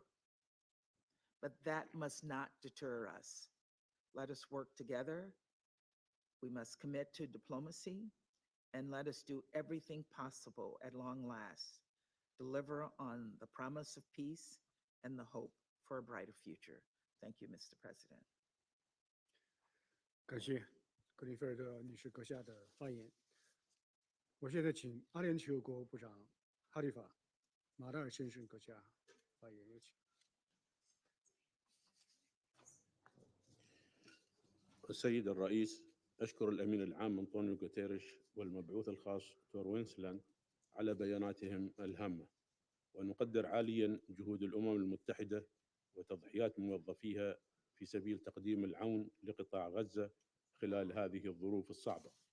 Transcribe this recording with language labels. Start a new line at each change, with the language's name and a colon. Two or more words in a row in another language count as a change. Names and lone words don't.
English: But that must not deter us. Let us work together. We must commit to diplomacy, and let us do everything possible at long last, deliver on the promise of peace and the hope for a brighter future. Thank you, Mr. President.
Chinese: 感谢格林菲尔德女士阁下的发言。我现在请阿联酋国务部长哈利法·马达尔先生阁下发言，有请。
Arabic: السيد الرئيس، أشكر الأمين العام أنطونيو غوتيريش والمبعوث الخاص دكتور وينسلاند على بياناتهم الهامة، ونقدر عاليا جهود الأمم المتحدة وتضحيات موظفيها في سبيل تقديم العون لقطاع غزة خلال هذه الظروف الصعبة.